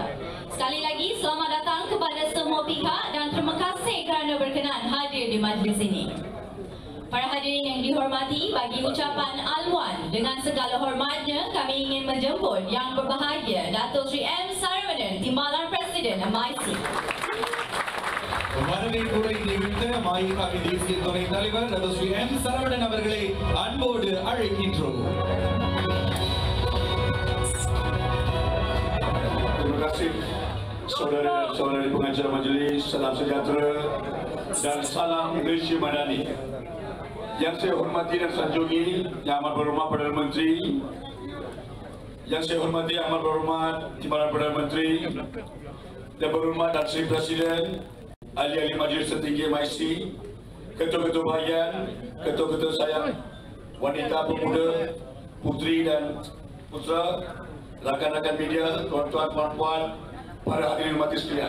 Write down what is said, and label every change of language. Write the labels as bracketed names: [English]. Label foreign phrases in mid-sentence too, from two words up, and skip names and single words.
[Malay] Sekali lagi, selamat datang kepada semua pihak dan terima kasih kerana berkenan hadir di majlis ini. Para hadirin yang dihormati, bagi ucapan alwan dengan segala hormatnya, kami ingin menjemput yang berbahagia Datuk Sri M. Saravanan, Timbalan Presiden MIC. [Tamil] வரவேற்புரை தெரிவித்த மாயிகாவின் தேசிய துணை தலைவர் டாக்டர் ஸ்ரீ M. சரவணன் அவர்களை அன்போடு அழைக்கின்றோம். [Malay] Terima kasih saudara dan saudari pengacara majlis, salam sejahtera dan salam Malaysia Madani. Yang saya hormati dan sanjungi Yang amat berhormat Perdana Menteri, yang saya hormati Yang amat berhormat Timbalan Perdana Menteri, dan berhormat dan Seri Presiden, ahli-ahli majlis tertinggi MIC, ketua-ketua bahagian, ketua-ketua sayang, wanita, pemuda, putri dan putra, rakan-rakan media, tuan-tuan, puan-puan, para hadirin hormati sekalian.